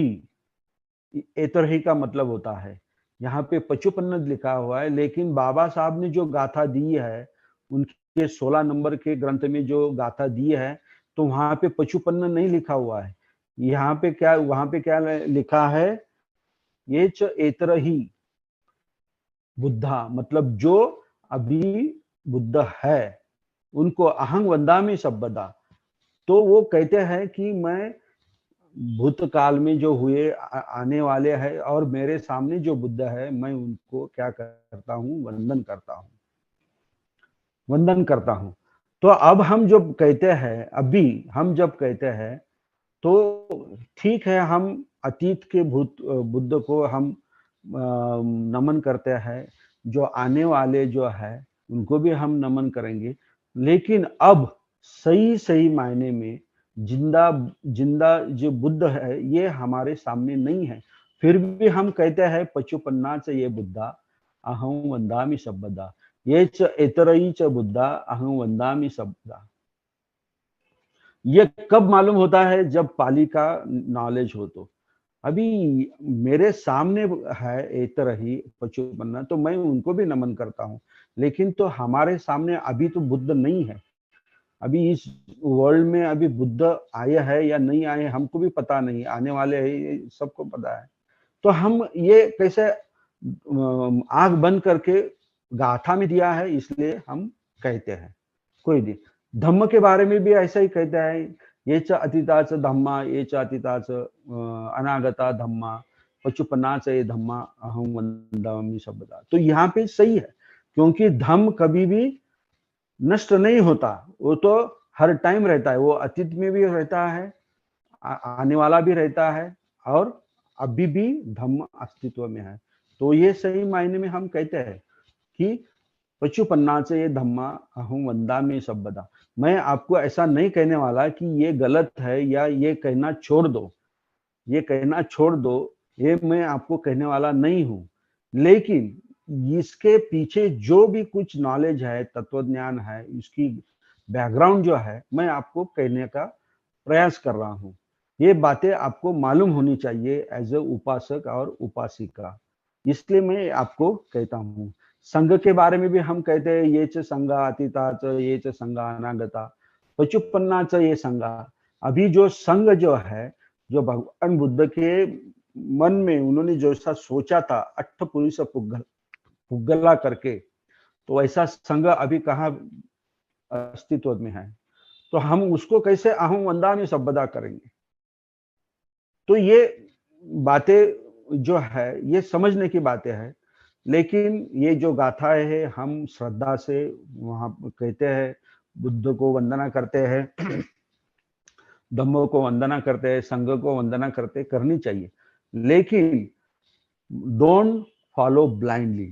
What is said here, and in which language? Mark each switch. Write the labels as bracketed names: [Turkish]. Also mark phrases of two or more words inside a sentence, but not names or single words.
[Hindi] एतर ही का मतलब होता है, यहाँ पे पचुपन्न लिखा हुआ है, लेकिन बाबा साहब ने जो गाथा दी है उनके 16 नंबर के ग्रंथ में जो गाथा दी है, तो वहां पे पचुपन्न नहीं लिखा हुआ है। यहाँ पे क्या, वहां पे क्या लिखा है? [Pali] ये च एतर ही बुद्धा, [Hindi] मतलब जो अभी बुद्ध है उनको [Pali] अहं वंदामि सब्बदा। [Hindi] तो वो कहते हैं कि मैं भूतकाल में जो हुए आने वाले हैं और मेरे सामने जो बुद्ध है, मैं उनको क्या करता हूँ? वंदन करता हूँ। तो अब हम जब कहते हैं, अभी हम जब कहते हैं, तो ठीक है, हम अतीत के बुद्ध को हम नमन करते हैं, जो आने वाले जो है उनको भी हम नमन करेंगे, लेकिन अब सही सही मायने में जिंदा जिंदा जो बुद्ध है ये हमारे सामने नहीं है, फिर भी हम कहते हैं [Pali] पचुपन्ना च ये बुद्धा अहं वंदामि सब्बदा, ये च एतरई च बुद्धा अहं वंदामि सब्बदा। [Hindi] ये कब मालूम होता है? जब पाली का नॉलेज हो। तो अभी मेरे सामने है [Pali] एतर ही पचुपन्ना, [Hindi] तो मैं उनको भी नमन करता हूँ, लेकिन तो हमारे सामने अभी तो बुद्ध नहीं है। अभी इस वर्ल्ड में अभी बुद्ध आए हैं या नहीं आए हमको भी पता नहीं, आने वाले हैं ये सबको पता है। तो हम ये कैसे आंख बंद करके गाथा में दिया है इसलिए हम कहते हैं, कोई नहीं। धम्म के बारे में भी ऐसा ही कहता है, [Pali] ये च अतीता च धम्मा, ये च अतीता च अनागता धम्मा, पचुपन्ना च ये धम्मा अहं वंदामि सब्बदा। [Hindi] तो यहाँ पे सही है, क्योंकि धम्म कभी भी नष्ट नहीं होता, वो तो हर टाइम रहता है, वो अतीत में भी रहता है, आने वाला भी रहता है, और अभी भी धम्म अस्तित्व में है। तो ये सही मायने में हम कहते हैं कि [Pali] पचुपन्ना से ये धम्मा अहं वंदामि सब्बदा। [Hindi] मैं आपको ऐसा नहीं कहने वाला कि ये गलत है या ये कहना छोड़ दो, ये कहना छोड़ दो, ये मैं आपको कहने वाला नहीं हूं, लेकिन इसके पीछे जो भी कुछ नॉलेज है, तत्वज्ञान है, इसकी बैकग्राउंड जो है, मैं आपको कहने का प्रयास कर रहा हूं। ये बातें आपको मालूम होनी चाहिए [English] as a [Hindi] उपासक और उपासिका, इसलिए मैं आपको कहता हूँ। संघ के बारे में भी हम कहते हैं, [Pali] ये च संघा अतीता च ये च संघा अनागता, पचुपन्ना च ये संघा। [Hindi] अभी जो संघ जो है, जो भगवान बुद्ध के मन में उन्होंने जो ऐसा सोचा था [Pali] अट्ठपुरुष पुग्गला [Hindi] करके, तो ऐसा संघ अभी कहाँ अस्तित्व में है? तो हम उसको कैसे [Pali] अहं वंदामि सब्बदा [Hindi] करेंगे? तो ये बातें जो है ये समझने की बातें है। लेकिन ये जो गाथाएं है हम श्रद्धा से वहां कहते हैं, बुद्ध को वंदना करते हैं, धम्मों को वंदना करते हैं, संघ को वंदना करते, करनी चाहिए, लेकिन [English] don't follow blindly.